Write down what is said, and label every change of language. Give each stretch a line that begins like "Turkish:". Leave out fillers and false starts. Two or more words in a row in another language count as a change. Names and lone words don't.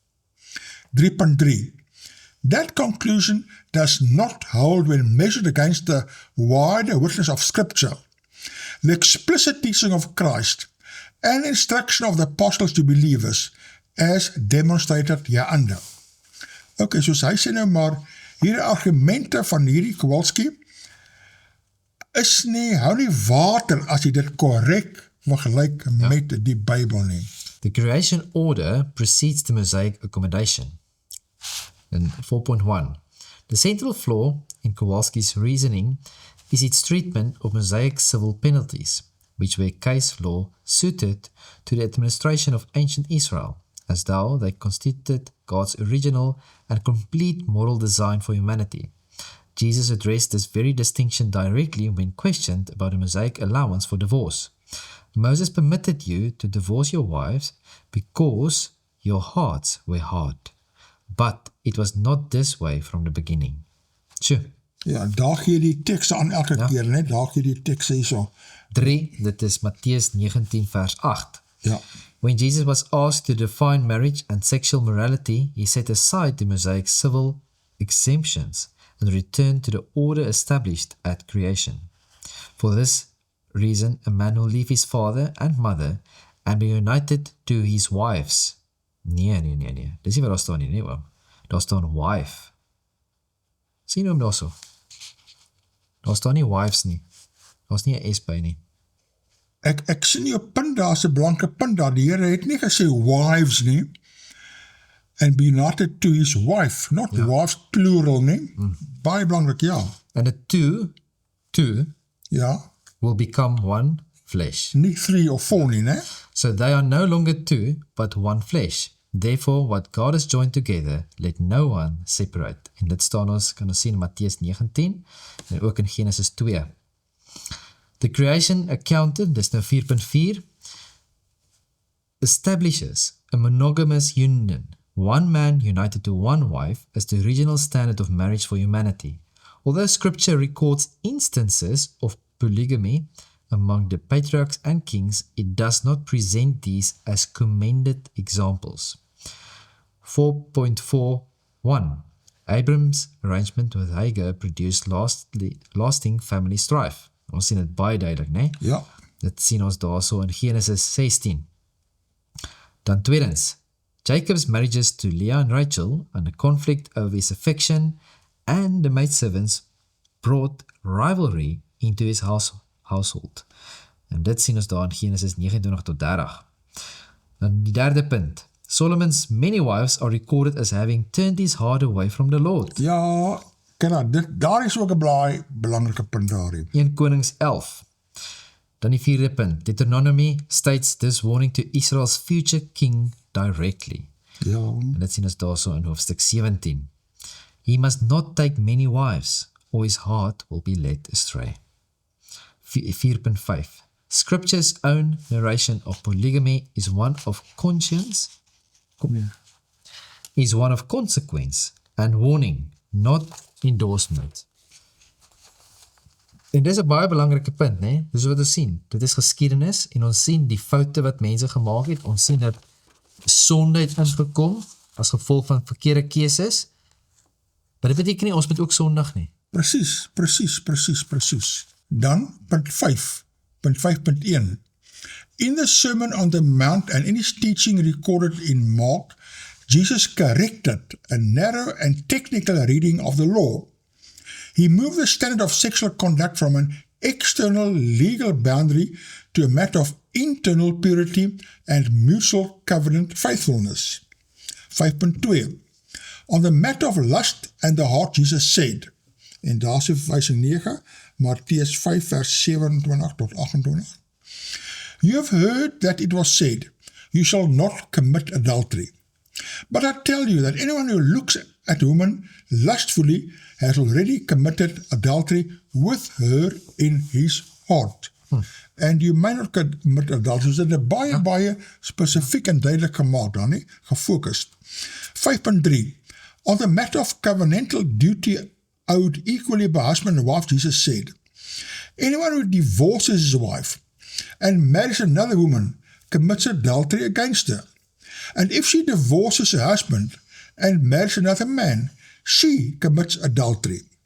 English: 3.3. That conclusion does not hold when measured against the wider witness of Scripture, the explicit teaching of Christ, and instruction of the apostles to believers, as demonstrated hereunder.
Afrikaans: Ok, soos hy sê nou maar, hierdie argumente van hierdie Kowalski is nie, hou nie water as jy dit korrek vergelyk met die Bybel nie.
English: The creation order precedes the Mosaic accommodation. In 4.1, the central flaw in Kowalski's reasoning is its treatment of Mosaic civil penalties, which were case law suited to the administration of ancient Israel, as though they constituted God's original and complete moral design for humanity. Jesus addressed this very distinction directly when questioned about the Mosaic allowance for divorce. Moses permitted you to divorce your wives because your hearts were hard. But it was not this way from the beginning.
Afrikaans: Sjoe, Ja, daar gee die tekste aan elke keer, net daar gee die tekste hierso. 3, dit is Mattheus 19 vers 8. Ja,
English: When Jesus was asked to define marriage and sexual morality, he set aside the Mosaic civil exemptions and returned to the order established at creation. For this reason, a man will leave his father and mother and be united to his wives.
Afrikaans: Nee. Dis nie wat daar staan nie, nee oom. Daar staan wife. Sien oom daar so? Daar staan nie wives nie. Daar is nie 'n S by nie. ek sien jou punt daar, is 'n blanke punt daar. Die Here het nie gesê wives nie,
English: and be united to his wife, not wives plural nie.
Afrikaans: Baie belangrik, ja.
English: And the two
Afrikaans: Ja,
English: will become one flesh.
Afrikaans: nie 3 of 4 nie, né?
English: So they are no longer two, but one flesh. Therefore, what God has joined together, let no one separate.
Afrikaans: En dit staan ons, kan ons sien in Mattheus 19, en ook in Genesis 2.
English: The creation accounted,
Afrikaans: dis nou 4.4,
English: establishes a monogamous union, one man united to one wife, as the original standard of marriage for humanity. Although Scripture records instances of polygamy among the patriarchs and kings, it does not present these as commended examples. 4.41 Abram's arrangement with Hagar produced lasting family strife.
Afrikaans: Ons sien dit baie duidelik, né? Ja, Dit sien ons daarso in Genesis 16. Dan tweedens,
English: Jacob's marriages to Leah and Rachel and the conflict over his affection and the maidservants brought rivalry into his household.
Afrikaans: En dit sien ons daar in Genesis 29 tot 30. Dan die derde punt.
English: Solomon's many wives are recorded as having turned his heart away from the Lord.
Afrikaans: ja, daar is ook 'n baie belangrike punt daar. 1 Konings 11. Dan die vierde punt.
English: Deuteronomy states this warning to Israel's future king directly.
Afrikaans: Ja, En dit sien ons daarso in hoofstuk 17.
English: He must not take many wives, or his heart will be led astray. 4.5. Scripture's own narration of polygamy is one of conscience, is one of consequence and warning, not endorsement.
Afrikaans: En dis 'n baie belangrike punt, né? Dis wat ons sien. Dit is geskiedenis en ons sien die foute wat mense gemaak het. Ons sien dat sonde het ingekom as gevolg van verkeerde keuses. Maar dit beteken nie ons moet ook sondig nie. Precies. Dan, punt 5, punt 5.1.
English: In the Sermon on the Mount and in his teaching recorded in Mark, Jesus corrected a narrow and technical reading of the law. He moved the standard of sexual conduct from an external legal boundary to a matter of internal purity and mutual covenant faithfulness. 5.2. On the matter of lust and the heart, Jesus said,
Afrikaans: en daar is die verwysing 9, Mattheus 5 vers 27 tot 28,
English: You have heard that it was said, You shall not commit adultery. But I tell you that anyone who looks at a woman lustfully has already committed adultery with her in his heart. And you may not commit adultery.
Afrikaans: So dit is baie spesifiek en duidelik gemaak dan nie, gefocust.
English: 5.3 On the matter of covenantal duty owed equally by husband and wife, Jesus said, Anyone who divorces his wife and marries another woman commits adultery against her. And if she divorces her husband and marries another man, she commits adultery.